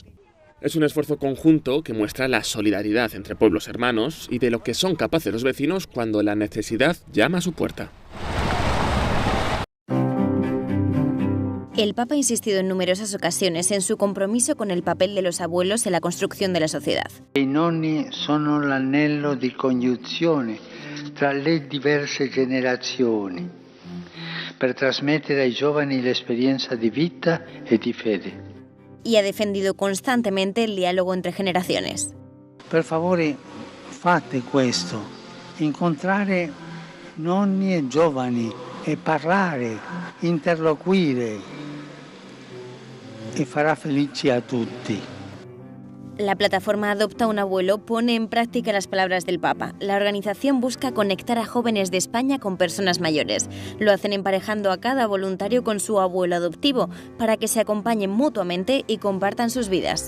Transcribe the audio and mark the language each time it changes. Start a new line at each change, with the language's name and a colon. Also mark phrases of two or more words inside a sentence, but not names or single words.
Spanish: Es un esfuerzo conjunto que muestra la solidaridad entre pueblos hermanos y de lo que son capaces los vecinos cuando la necesidad llama a su puerta. El Papa ha insistido en numerosas ocasiones en su compromiso con el papel de los abuelos en la construcción de la sociedad.
Italian: I nonni sono l'anello di congiunzione tra le diverse generazioni per trasmettere ai giovani l'esperienza di vita e di fede.
Spanish: Y ha defendido constantemente el diálogo entre generaciones.
Italian: Per favore, fate questo, incontrare nonni e giovani e parlare, interloquire e farà felici a tutti.
Spanish: La plataforma Adopta un Abuelo pone en práctica las palabras del Papa. La organización busca conectar a jóvenes de España con personas mayores. Lo hacen emparejando a cada voluntario con su abuelo adoptivo para que se acompañen mutuamente y compartan sus vidas.